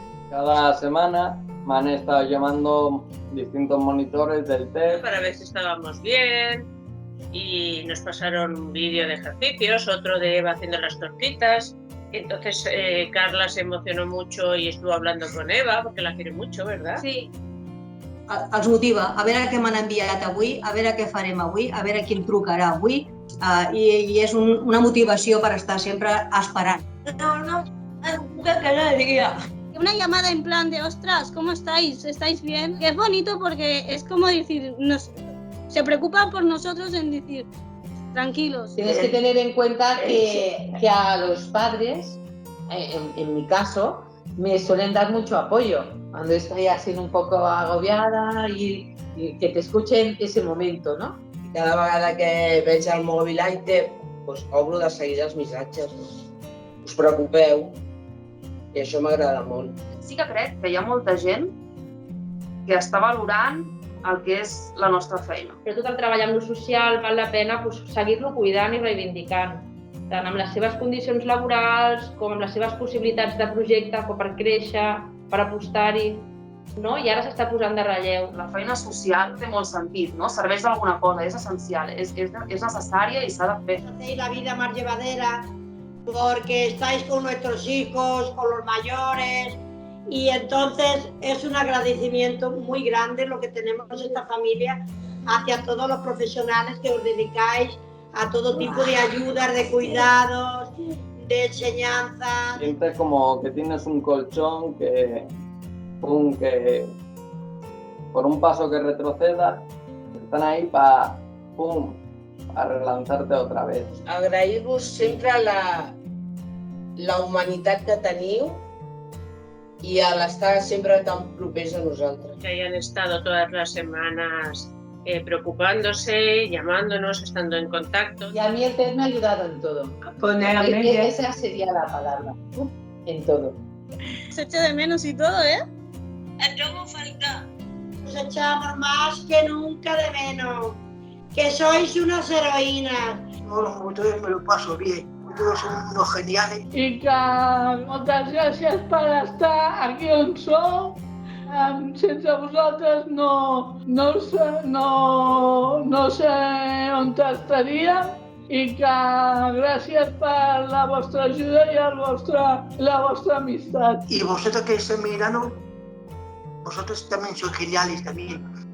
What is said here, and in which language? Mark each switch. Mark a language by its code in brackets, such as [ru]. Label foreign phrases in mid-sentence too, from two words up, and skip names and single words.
[es] Cada semana me han estado llamando distintos monitores del TEP para ver si estábamos bien, y nos pasaron un vídeo de ejercicios, otro de Eva haciendo las tortitas. Entonces Carla se emocionó mucho y estuvo hablando con Eva, porque la quiere mucho, ¿verdad? Sí. [ca] Els motiva a veure què m'han enviat avui, a veure què farem avui, a veure qui em trucarà avui, i és una motivació per estar sempre esperant. [es] Una llamada en plan de, ostras, ¿cómo estáis? ¿Estáis bien? Que es bonito porque es como decir, se preocupan por nosotros en decir, tranquilos. Tienes que tener en cuenta que a los padres, en mi caso, me suelen dar mucho apoyo cuando estoy así un poco agobiada y que te escuchen ese momento, ¿no? [ca] Cada vegada que veig el mòbil iTep, doncs obro de seguida els missatges. Us preocupeu, i això m'agrada molt. Sí que crec que hi ha molta gent que està valorant el que és la nostra feina. Però tot el treball amb lo social val la pena seguir-lo cuidant i reivindicant, tant amb les seves condicions laborals com amb les seves possibilitats de projecte, com per créixer, per apostar-hi, no? I ara s'està posant de relleu. La feina social té molt sentit, no? Serveix d'alguna cosa, és essencial, és necessària i s'ha de fer. [es] Hacéis la vida más llevadera porque estáis con nuestros hijos, con los mayores, y entonces es un agradecimiento muy grande lo que tenemos esta familia hacia todos los profesionales que os dedicáis a todo tipo de ayudas, de cuidados, de enseñanza. Sientes como que tienes un colchón que por un paso que retroceda, están ahí para relanzarte otra vez. [ca] Agrair-vos sempre la humanitat que teniu i a l'estar sempre tan propers a nosaltres. [es] Que hayan estado todas las semanas preocupándose, llamándonos, estando en contacto. Y a mí el TED me ha ayudado en todo. Esa sería la palabra, en todo. Se echa de menos y todo, ¿eh? [ca] Et trobo a faltar. [es] Os echamos más que nunca de menos. Que sois unas heroínas. Todos los monitores me lo paso bien. Todos son unos geniales. [ca] I que moltes gràcies per estar aquí on sou. Sense vosaltres no sé on estaria, i que gràcies per la vostra ajuda i la vostra amistat. [es] Y vosotros que estáis mirando, vosotros también sois geniales también.